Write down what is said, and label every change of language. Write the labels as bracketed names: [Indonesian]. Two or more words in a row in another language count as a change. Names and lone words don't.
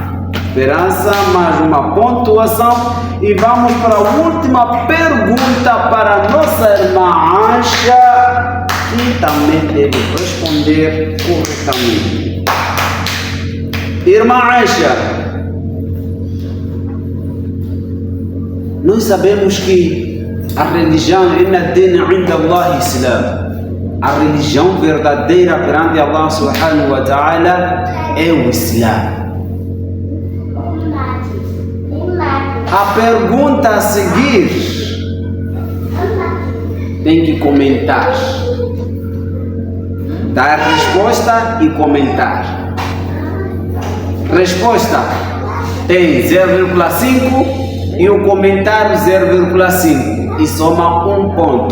[Portuguese] Esperança, mais uma pontuação. E vamos para a última pergunta para a nossa irmã Aisha, que também deve responder corretamente. Irmã Aisha, nós sabemos que a religião a religião verdadeira perante [Arabic] الله سبحانه وتعالى [Portuguese] é o Islã. A pergunta a seguir tem que comentar, dar resposta e comentar. Resposta tem 0,5 e o comentário 0,5 e soma 1 ponto.